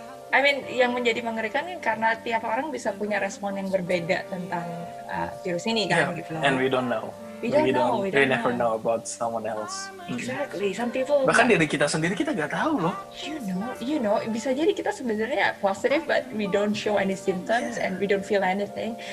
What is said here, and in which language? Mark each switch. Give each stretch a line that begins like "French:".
English: I mean,
Indonesian: yang menjadi mengerikan kan karena tiap orang bisa punya respon yang berbeda tentang virus ini kan, gitu loh.
English: And we don't know. We never know about someone else. Exactly. Some people
Indonesian: Bahkan diri kita sendiri kita nggak tahu loh.
English: you know,
Indonesian: bisa jadi kita sebenarnya
English: positive but we don't show any symptoms and we don't feel anything.